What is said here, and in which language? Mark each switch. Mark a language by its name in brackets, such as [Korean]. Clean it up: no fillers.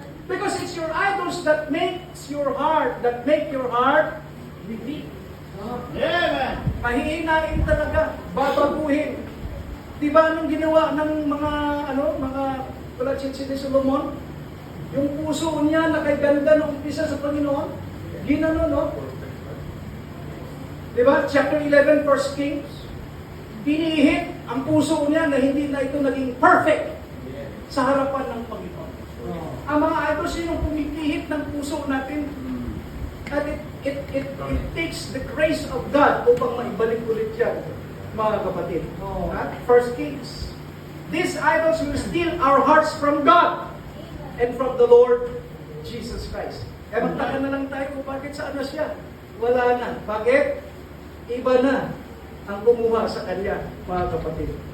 [English] Because it's your idols that makes your heart, that make your heart weak. [Filipino] Mahihinain talaga, babaguhin. Diba anong ginawa ng mga palatsitsi ni Solomon? Yung puso niya na kay ganda ng umpisa sa Panginoon, ginano, no? Diba? Chapter 11, 1 Kings. Pinihit ang puso niya na hindi na ito naging perfect sa harapan ng Panginoon. Ang mga idols yun yung pumipihit ng puso natin. [English] At it takes the grace of God [Filipino] upang maibalik ulit yan, mga kapatid. At 1 Kings. [English] These idols will steal our hearts from God and from the Lord Jesus Christ. [Filipino] Kaya magtaka na lang tayo kung bakit saan na siya. Wala na. Bakit? Iba na ang kumuha sa kanya, mga kapatid.